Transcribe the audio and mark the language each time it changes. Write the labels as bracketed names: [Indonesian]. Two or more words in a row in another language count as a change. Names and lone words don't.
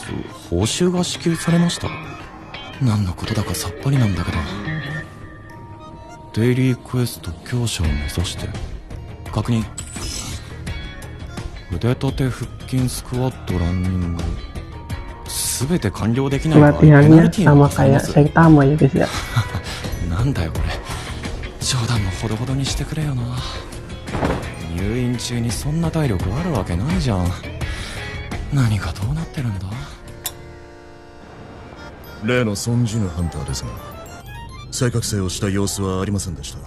[Japanese] 報酬が支給されました。何のことだかさっぱりなんだけど。デイリークエスト強者を目指して。確認。腕立て腹筋スクワットランニング。すべて完了できない場合、ペナル [Indonesian] Latihannya [Japanese] ティが [Indonesian] sama [Japanese] 課されま [Indonesian] kayak [Japanese] す。 [Indonesian] Saitama ya guys ya. [Japanese] なんだよこれ。冗談もほどほどにしてくれよな。入院中にそんな体力あるわけないじゃん。何がどうなってるんだ。例のソン・ジュヌハンターですが、再覚醒をした様子はありませんでした。